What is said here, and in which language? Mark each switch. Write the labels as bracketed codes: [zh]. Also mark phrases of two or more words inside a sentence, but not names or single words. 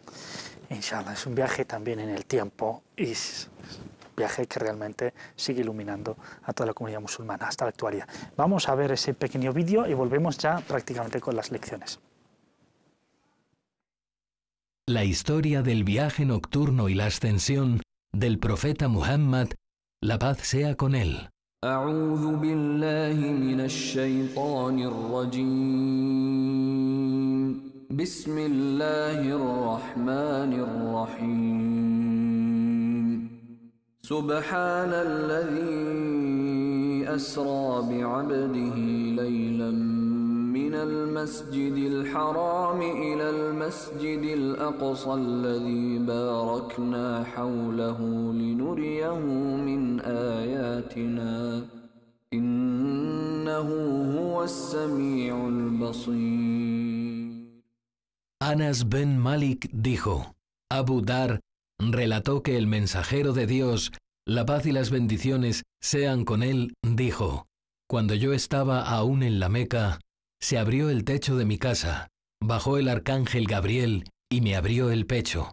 [es] Inshallah, es un viaje también en el tiempo y es un viaje que realmente sigue iluminando a toda la comunidad musulmana hasta la actualidad. Vamos a ver ese pequeño vídeo y volvemos ya prácticamente con las lecciones. la historia del viaje nocturno y la ascensión del profeta Muhammad, la paz sea con él. [ar] أعوذ بالله من الشيطان الرجيم بسم الله الرحمن الرحيم سبحان الذي أسرى بعبده ليلا من المسجد الحرام إلى المسجد الأقصى الذي باركنا حوله لنريه من آياتنا إنه هو السميع البصير. [es] Anas ben Malik dijo, Abu Dar relató que el mensajero de Dios, la paz y las bendiciones sean con él, dijo, cuando yo estaba aún en la Meca, se abrió el techo de mi casa, bajó el arcángel Gabriel y me abrió el pecho.